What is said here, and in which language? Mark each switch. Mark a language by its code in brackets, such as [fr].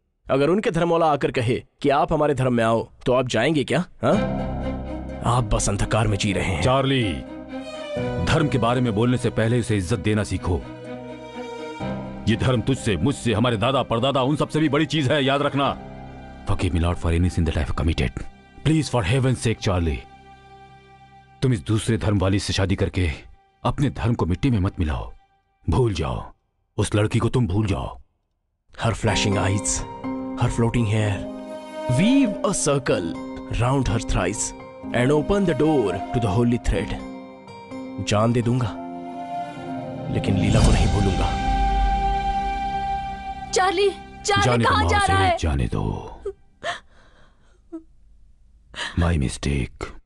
[hi] अगर उनके धर्म वाला आकर कहे कि आप हमारे धर्म में आओ तो आप जाएंगे क्या? हा? आप बस अंधकार में जी रहे हैं। चार्ली, धर्म के बारे में बोलने से पहले उसे इज्जत देना सीखो। ये धर्म तुझसे, मुझसे, हमारे दादा परदादा उन सबसे भी बड़ी चीज है, याद रखना। [en] Forgive me, Lord, for any sin that I have committed. Please, for heaven's sake, Charlie, [hi] तुम इस दूसरे धर्म वाली से शादी करके अपने धर्म को मिट्टी में मत मिलाओ। भूल जाओ उस लड़की को, तुम भूल जाओ। [en] Her flashing eyes, her floating hair, weave a circle round her thrice and open the door to the holy thread. [hi] जान दे दूंगा लेकिन लीला को नहीं भूलूंगा। चार्ली, चार्ली कहाँ जा रहा है? जाने दो, [en] My mistake.